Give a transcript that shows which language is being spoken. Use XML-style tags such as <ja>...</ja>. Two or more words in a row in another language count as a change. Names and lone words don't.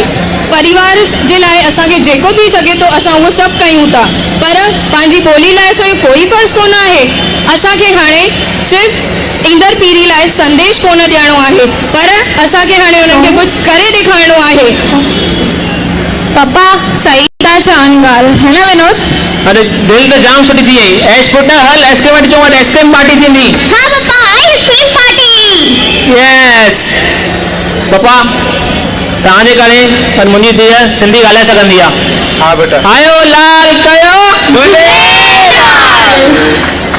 <sd>परिवार जे लाइ असांखे जेको थी सघे थो असां उहो सभु कयूं था, पर पंहिंजी ॿोली लाइ असांखे कोई फ़र्ज़ु कोन आहे। असांखे हाणे सिर्फ़ु ईंदड़ पीढ़ी लाइ संदेश कोन ॾियणो आहे, पर असांखे हाणे उन्हनि खे कुझु करे ॾेखारिणो आहे। पप्पा सही था चवनि ॻाल्हि है न विनोद? अरे दिलि त जाम सुठी थी वई। ऐश पुट हल आइस्क्रीम वठी अचूं,</sd> <en>ice cream party</en> <sd>थींदी। हाँ पापा,</sd> <en>ice cream party.</en> <sd>यस पप्पा, तव्हांजे करे पर मुंहिंजी धीअ सिंधी ॻाल्हाए सघंदी आहे। हा बेटा। आयो लाल कयो झूलेलाल।</sd>